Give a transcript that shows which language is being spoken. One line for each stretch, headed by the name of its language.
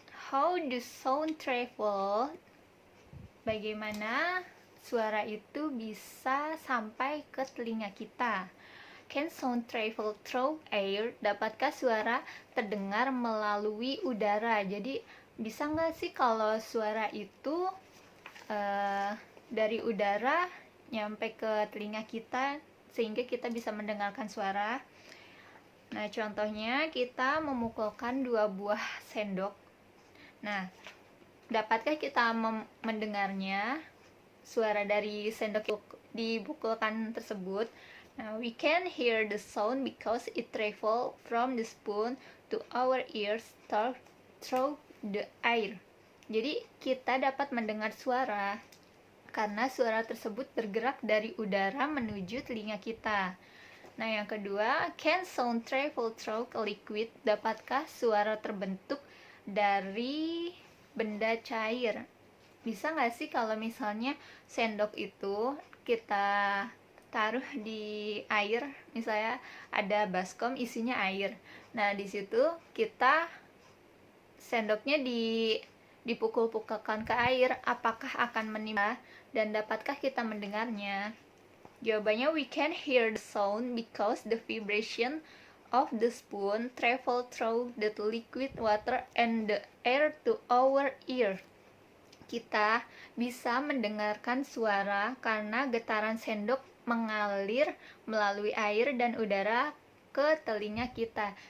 English: How do sound travel?
Indonesian: Bagaimana suara itu bisa sampai ke telinga kita?
English: Can sound travel through air?
Indonesian: Dapatkah suara terdengar melalui udara? Jadi bisa nggak sih kalau suara itu dari udara nyampe ke telinga kita sehingga kita bisa mendengarkan suara? Nah, contohnya kita memukulkan 2 buah sendok. Nah, dapatkah kita mendengarnya suara dari sendok dipukulkan tersebut?
English: Now, we can hear the sound because it travel from the spoon to our ears through the air.
Indonesian: Jadi kita dapat mendengar suara karena suara tersebut bergerak dari udara menuju telinga kita. Nah, yang kedua,
English: can sound travel through liquid?
Indonesian: Dapatkah suara terbentuk dari benda cair? Bisa nggak sih kalau misalnya sendok itu kita taruh di air, misalnya ada baskom isinya air. Nah, di situ kita sendoknya dipukul-pukulkan ke air, apakah akan menimpa dan dapatkah kita mendengarnya? Jawabannya,
English: we can hear the sound because the vibration of the spoon travel through the liquid water and the air to our ear.
Indonesian: Kita bisa mendengarkan suara karena getaran sendok mengalir melalui air dan udara ke telinga kita.